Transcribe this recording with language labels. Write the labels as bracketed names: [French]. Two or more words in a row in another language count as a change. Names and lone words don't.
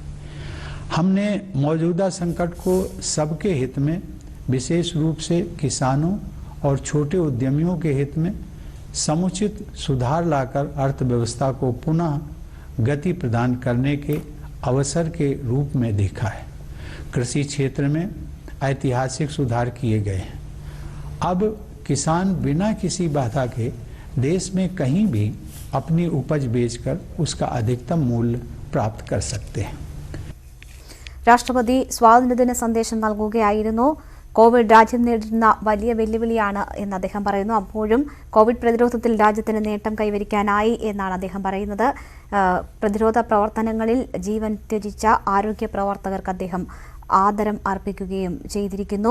[Hindi] हमने मौजूदा संकट को सबके हित में, विशेष रूप से किसानों और छोटे उद्यमियों के हित में समुचित सुधार लाकर अर्थव्यवस्था को पुनः गति प्रदान करने के अवसर के रूप में देखा है। कृषि क्षेत्र में ऐतिहासिक सुधार किए गए हैं। अब किसान बिना किसी बाधा के देश में कहीं भी अपनी उपज बेचकर उसका अधिकतम मूल्य प्राप्त कर सकते हैं। [Malayalam] രാഷ്ട്രപതി സ്വാതന്ത്ര്യദിന സന്ദേശം നൽകുകയായിരുന്നു. കോവിഡ് രാജ്യം നേരിടുന്ന വലിയ വെല്ലുവിളിയാണ് എന്ന് അദ്ദേഹം പറയുന്നു. അപ്പോഴും കോവിഡ് പ്രതിരോധത്തിൽ രാജ്യത്തിന് നേട്ടം കൈവരിക്കാനായി എന്നാണ് അദ്ദേഹം പറയുന്നത്. പ്രതിരോധ പ്രവർത്തനങ്ങളിൽ ജീവൻ ത്യജിച്ച ആരോഗ്യ പ്രവർത്തകർക്ക് അദ്ദേഹം ആദരം അർപ്പിക്കുകയും ചെയ്തിരിക്കുന്നു.